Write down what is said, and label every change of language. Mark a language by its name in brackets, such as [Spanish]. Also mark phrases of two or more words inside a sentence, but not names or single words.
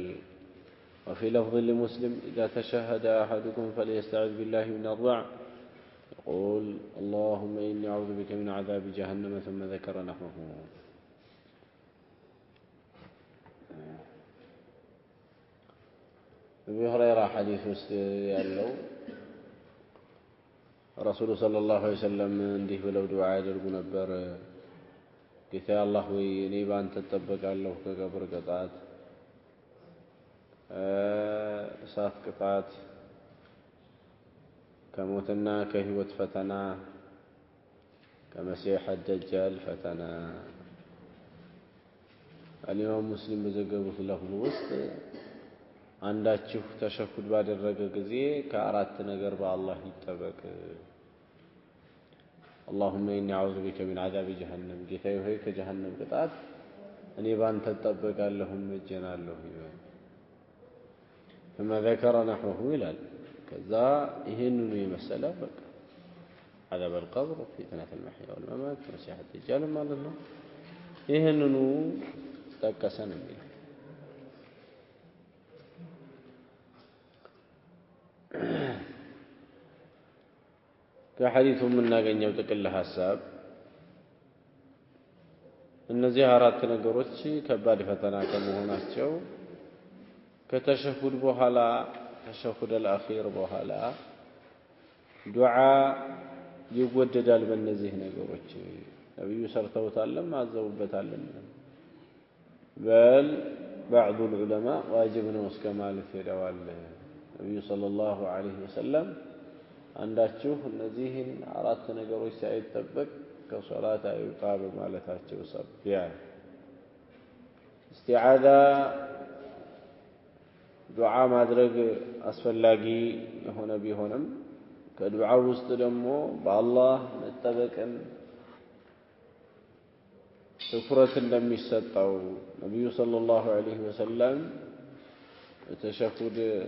[Arabic] وفي لفظ لمسلم: إذا تشهد أحدكم فليستعذ بالله من 4، يقول: اللهم إني أعوذ بك من عذاب جهنم، ثم ذكر نحوه. أبي هريرة حديث [Amharic] ያለው [Arabic] رسول صلى الله عليه وسلم [Amharic] እንዲህ ብለው ዱዓ ያደርጉ ነበር: ጌታ አላህ ሆይ እኔ ባንተ እጠበቃለሁ ከቀብር ቅጣት፣ እሳት ቅጣት፣ ከሞትና ከህይወት ፈተና፣ ከመሲህ الدجال ፈተና። [Arabic] الإمام مسلم [Amharic] በዘገቡት ለፍዝ ውስጥ አንዳችሁ ተሸሁድ ባደረገ ጊዜ ከአራት ነገር በአላህ ይጠበቅ: [Arabic] اللهم إني أعوذ بك من عذاب جهنم، [Amharic] ጌታዬ ሆይ ከጀሃነም ቅጣት እኔ ባንተ እጠበቃለሁ እጀናለሁ ይላል። [Arabic] ثم ذكر نحوه [Amharic] ይላል። ከዛ ይሄንኑ የመሰለ በቃ [Arabic] عذاب القبر فتنة المحيا والممات مسيح الدجال [Amharic] ማለት ነው። ይሄንኑ ጠቀሰን የሚለው ከሐዲሱ የምናገኘው ጥቅል ሐሳብ እነዚህ አራት ነገሮች ከባድ ፈተና ከመሆናቸው ከተሸሁድ በኋላ [Arabic] التشهد الأخير [Amharic] በኋላ ዱዓ ይወደዳል። በእነዚህ ነገሮች ነብዩ ሰርተውታልም አዘውበታልም። በል [Arabic] بعض العلماء [Amharic] واجب ነው እስከ ማለት ሄደዋል። ነብዩ [Arabic] صلى الله عليه وسلم [Amharic] አንዳችሁ እነዚህን አራት ነገሮች ሳይጠበቅ ከሶላት አይውጣ በማለታቸው ሰብያ እስቲዓዛ ዱዓ ማድረግ አስፈላጊ የሆነ ቢሆንም ከዱዓው ውስጥ ደግሞ በአላህ መጠበቅን ትኩረት እንደሚሰጠው ነብዩ [Arabic] صلى الله عليه وسلم [Amharic] ተሸሁድ